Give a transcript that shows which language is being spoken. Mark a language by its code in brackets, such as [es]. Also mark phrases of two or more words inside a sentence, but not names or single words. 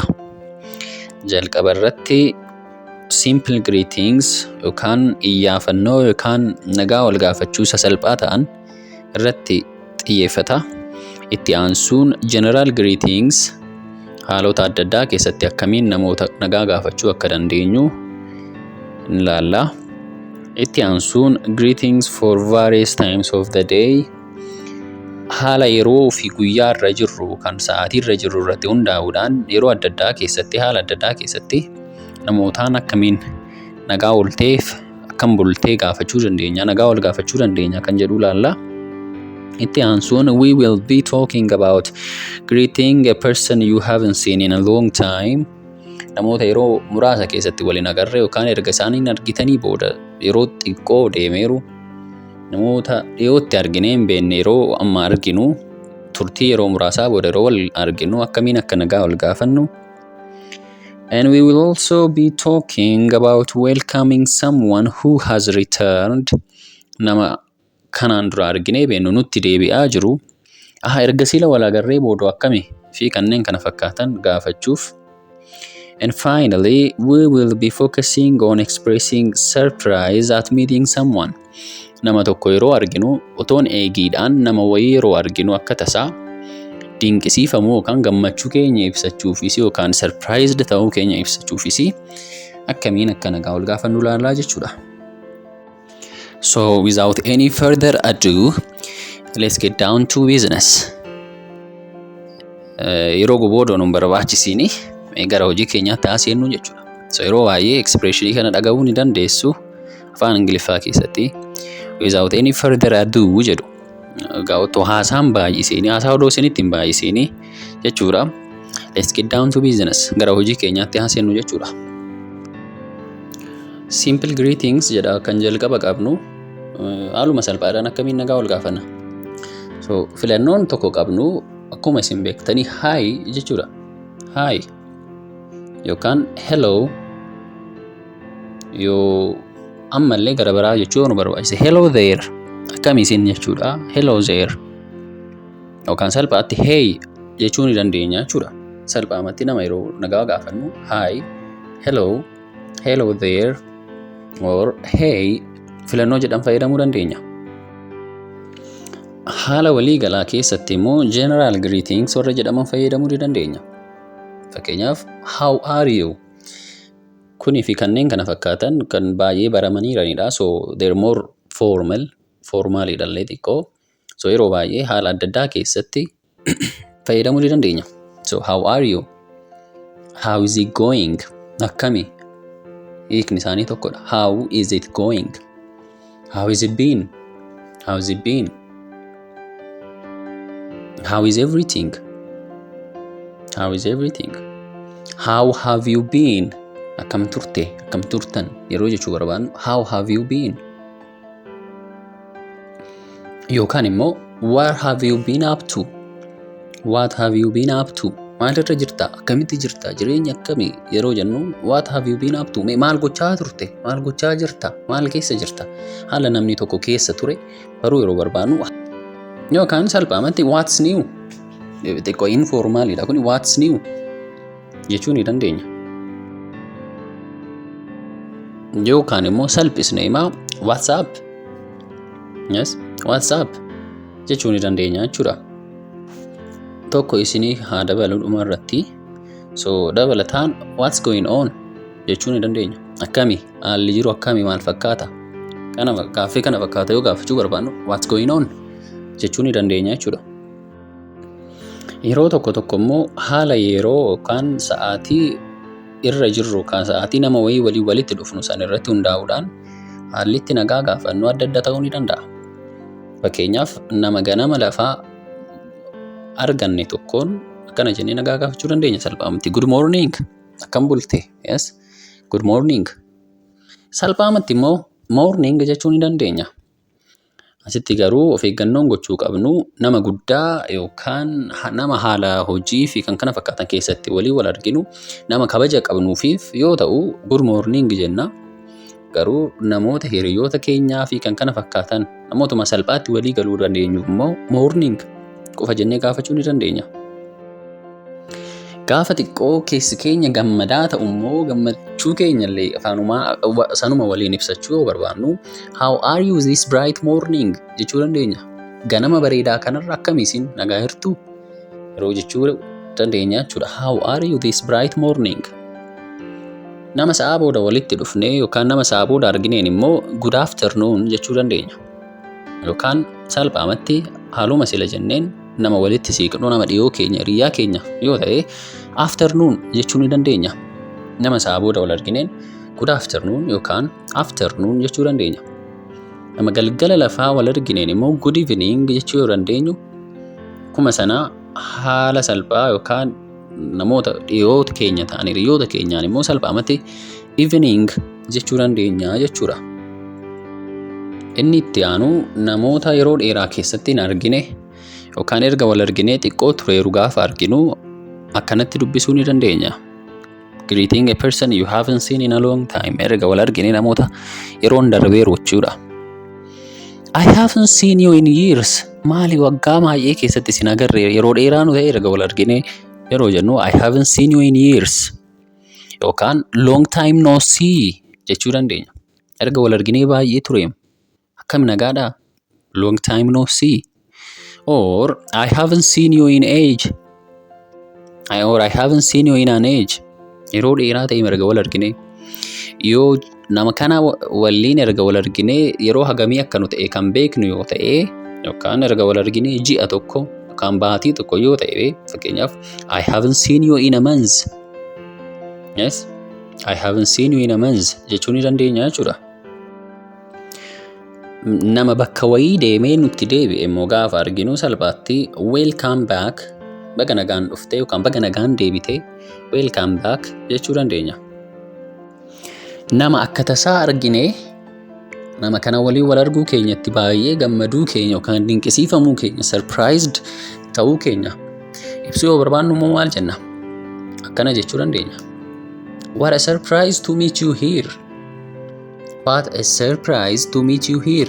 [om] Jalqaba irratti [en] simple greetings [om] yookaan iyyaafannoo yookaan nagaa wal gaafachuu sasalphaa ta'an irratti xiyyeeffata. Itti aansuun [en] general greetings [om] haalota adda addaa keessatti akkamiin namoota nagaa gaafachuu akka dandeenyu ilaalla. Itti aansuun [en] greetings for various times of the day [om] haala yeroo fi guyyaa irra jirru kan sa'aatii irra jirru irratti hundaa'uudhaan yeroo adda addaa keessatti haala adda addaa keessatti namootaan akkamiin nagaa oolteef akkam bultee gaafachuu dandeenya nagaa wal gaafachuu dandeenya kan jedhu ilaalla. Itti aansuun [en] we will be talking about greeting a person you haven't seen in a long time. [om] Namoota yeroo muraasa keessatti waliin agarre yookaan erga isaaniin argitanii booda yeroo xiqqoo deemeeru namoota dhiyootti arginee hin beekne yeroo amma arginu turtii yeroo muraasaa booda yeroo wal arginu akkamiin akka nagaa wal gaafannu. [en] And we will also be talking about welcoming someone who has returned. [om] Nama kanaan dura arginee beeknu nutti deebi'aa jiru erga sila wal agarree booda akkami fi kanneen kana fakkaatan gaafachuuf. [en] And finally, we will be focusing on expressing surprise at meeting someone. [om] Nama tokko yeroo arginu otoon eegiidhaan nama wayii yeroo arginu akka tasaa dinqisiifamuu yookaan gammachuu keenya ibsachuufis yookaan surprised ta'uu keenya ibsachuufis akkamiin akka nagaa wal gaafannu ilaalaa jechuudha. [en] So without any further ado, let's get down to business. [om] Yeroo guboodoon hin barbaachisiini gara hojii keenyaatti haaseennu jechuudha. So yeroo baay'ee expressionii kana dhaga'uu ni dandeessu afaan Ingiliffaa keessatti. [en] Without any further ado [om] jedhu otoo haasaan baay'iseenii haasaa odoo isinitti hin baay'iseenii jechuudha. [en] Let's get down to business. [om] Gara hojii keenyaatti haaseennu jechuudha. [en] Simple greetings [om] jedha kan jalqaba qabnu haaluma salphaadhaan akkamiin nagaa wal gaafanna. So filannoon tokko qabnu akkuma isin beektanii hi jechuudha. Hi yookaan hello yoo ammallee gara biraa jechuu nu barbaachise [en] hello there [om] akkam isin jechuudha. [en] Hello there [om] yookaan salphaatti hey jechuu ni dandeenya jechuudha. Salphaamatti nama yeroo nagaa gaafannu [en] hi, hello there or hey [om] filannoo jedhan fayyadamuu dandeenya. Haala waliigalaa keessatti immoo [en] general greetings [om] warra jedhaman fayyadamuu ni dandeenya. Fakkeenyaaf [en] how are you [om] kunii fi kanneen kana fakkaatan kan baay'ee baramaniiranidha. [en] So they're more [om] formaalidha illee xiqqoo. So yeroo baay'ee haala adda addaa keessatti fayyadamuu ni dandeenya. [en] So how are you? How is it going? [om] Akkami? Hiikni isaanii tokkodha. [en] How is it going? How is it been? How is it been? How is everything? How is everything? How have you been? [om] Akkam turte, akkam turtan yeroo jechuu barbaadnu [en] how have you been? [om] Yookaan immoo [en] what have you been up to? What have you been up to? [om] Maalirra jirta? Akkamitti jirta? Jireenya akkamii yeroo jennu [en] what have you been up to? [om] Maal gochaa turte? Maal gochaa jirta? Maal keessa jirta? Haala namni tokko keessa ture baruu yeroo barbaadnu yookaan salphaamatti [en] what's new? [om] Xiqqoo informaalidha kuni [en] what's new [om] jechuu ni dandeenya. Yookaan immoo salphisnee himaa [en] what's up? Yes, what's up [om] jechuu ni dandeenya jechuudha. Tokko isinii haa dabalu dhuma irratti. So dabalataan [en] what's going on [om] jechuu ni dandeenya. Akkami haalli jiru akkami maal fakkaata? Gaaffii kana fakkaata yoo gaafachuu barbaadnu [en] what's going on [om] jechuu ni dandeenya jechuudha. Yeroo tokko immoo haala yeroo yookaan sa'aatii irra jirru kan sa'aatii nama wayii walitti dhufnu san irratti hundaa'uudhaan haalli itti nagaa gaafannu adda adda ta'uu ni danda'a. Fakkeenyaaf nama ganama lafaa arganne tokkoon akkana jennee nagaa gaafachuu dandeenya salphaamatti. [en] Good morning. [om] Akkam bulte? [en] Yes. Good morning. [om] Salphaamatti immoo morning jechuu ni dandeenya. Asitti garuu of eeggannoon gochuu qabnu nama guddaa yookaan nama haala hojii fi kan kana fakkaatan keessatti walii wal arginu nama kabaja qabnuufiif yoo ta'u [en] good morning [om] jenna. Garuu namoota hiriyoota keenyaa fi kan kana fakkaatan namootuma salphaatti walii galuu dandeenyu immoo morning qofa jennee gaafachuu ni dandeenya. Gaafa xiqqoo keessi keenya gammadaa ta'u immoo gammachuu keenyallee sanuma waliin ibsachuu yoo barbaannu [en] how are you this bright morning [om] jechuu dandeenya. Ganama bareedaa kanarra akkamiisin nagaa jirtu yeroo jechuu dandeenya jechuudha. [en] How are you this bright morning. [om] Nama sa'a booda walitti dhufnee yookaan nama sa'a booda argineen immoo [en] good afternoon [om] jechuu dandeenya. Yookaan salphaamatti haaluma sila jenneen nama walitti siiqnu nama dhiyoo keenya hiriyaa keenya yoo ta'e afternoon jechuu ni dandeenya. Nama sa'a booda wal argineen [en] good afternoon [om] yookaan afternoon jechuu dandeenya. Nama galgala lafaa wal argineen immoo [en] good evening [om] jechuu yoo dandeenyu kuma sana haala salphaa yookaan namoota dhiyoota keenya ta'an hiriyoota keenyaan immoo salphaamatti evening jechuu dandeenya jechuudha. Inni itti aanu namoota yeroo dheeraa keessatti hin argine yookaan erga wal arginee xiqqoo tureeru gaafa arginu akkanatti dubbisuu ni dandeenya. [en] Greeting a person you haven't seen in a long time. [om] Erga wal arginee namoota yeroon darbeeru jechuudha. [en] I haven't seen you in years. [om] Maali waggaa baay'ee keessatti sin agarre yeroo dheeraa nu ta'e erga wal arginee yeroo jennu [en] I haven't seen you in years [om] yookaan [en] long time no see [om] jechuu dandeenya. Erga wal arginee baay'ee tureem akkam nagaadha [en] long time no see. Or I haven't seen you in age or I haven't seen you in an age. [om] Yeroo dheeraa ta'e erga wal arginee yoo nama kana waliin erga wal arginee yeroo hagamii akka nu ta'e kan beeknu yoo ta'e yookaan erga wal arginee ji'a tokko yookaan baatii tokko yoo ta'e fakkeenyaaf [en] I haven't seen you in a month. Yes, I haven't seen you in a month [om] jechuu ni dandeenya jechuudha. Nama bakka wayii deemee nutti deebi'e immoo gaafa arginu salphaatti [en] welcome back [om] baga nagaan dhufte yookaan baga nagaan deebite [en] welcome back [om] jechuu dandeenya. Nama akka tasaa argine nama kana walii wal arguu keenyatti baay'ee gammaduu keenya yookaan dinqisiifamuu keenya surprised ta'uu keenya ibsuu yoo barbaannu immoo maal jenna? Akkana jechuu dandeenya. [en] What a surprise to meet you here. What a surprise to meet you here.